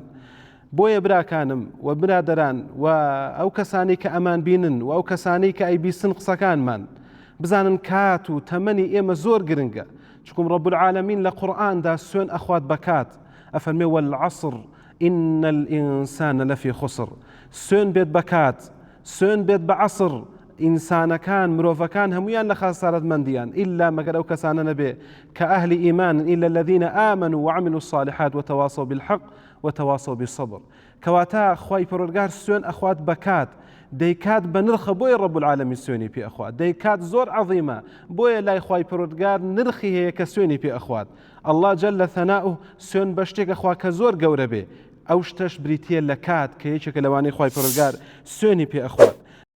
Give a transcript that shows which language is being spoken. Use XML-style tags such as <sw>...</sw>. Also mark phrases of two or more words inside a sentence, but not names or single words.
<ckb>بۆیە براکانم و برادەران و ئەو کەسانی کە ئەمان بینن و ئەو کەسانی کە ئەیبیستن قسەکانمان بزانن کات و تەمەنی ئێمە زۆر گرنگە، چکم</ckb> <ar>ڕەب العالەمین</ar> <ckb>لە قورئاندا سوێن ئەخوات بە کات، ئەفەرمێ</ckb> <ar>والعەصر ئین الئینسانە لەفی خسر.</ar> <ckb>سوێن بێت بە کات، سوێن بێت بە عەسر، ئینسانەکان مرۆڤەکان هەمویان لە خاسارەتمەندیان ئیلا مەگەر ئەو کەسانە نەبێ کە ئەهلی ئیمانن</ckb> <ar>ئیلا الذین ئامنوا وعملوا الصالحات وتواصوا بالحق وتواصوا بالصبر.</ar> <ckb>کەواتە خوای پەروەردگار سوێن ئەخوات بە کات، دەیکات بە نرخە، بۆیە</ckb> <ar>ڕەب العالەمین</ar> <ckb>سوێنی پێ ئەخوات، دەیکات زۆر عەظیمە، بۆیە لای خوای پەروەردگار نرخی هەیە کە سوێنی پێ ئەخوات.</ckb> <ar>ئەڵڵا جەلە ثەناؤه</ar> <ckb>سوێن بە شتێک ئەخوا کە زۆر گەورە بێ، ئەو شتەش بریتیە لە کات کە یەکێکە لەوانەی خوای پەروەردگار سوێنی پێ ئەخوات.</ckb>